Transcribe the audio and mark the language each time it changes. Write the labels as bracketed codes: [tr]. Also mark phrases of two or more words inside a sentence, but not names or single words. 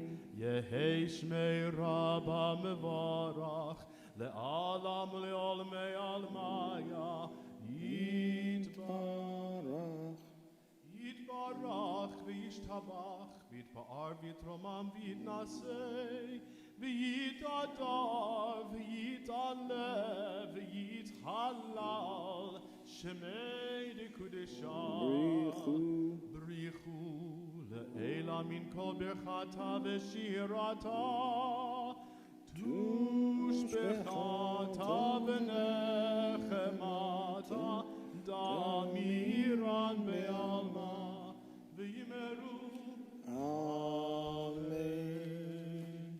[arc] יהא שמה רבא מברך לעלם ולעלמי עלמיא יתברך וישתבח ויתפאר ויתרומם ויתנשא ויתהדר ויתעלה ויתהלל שמה דקדשא, brichu. לעלא מן כל ברכתא ושירתא תשבחתא ונחמתא דאמירן בעלמא ואמרו. Amen.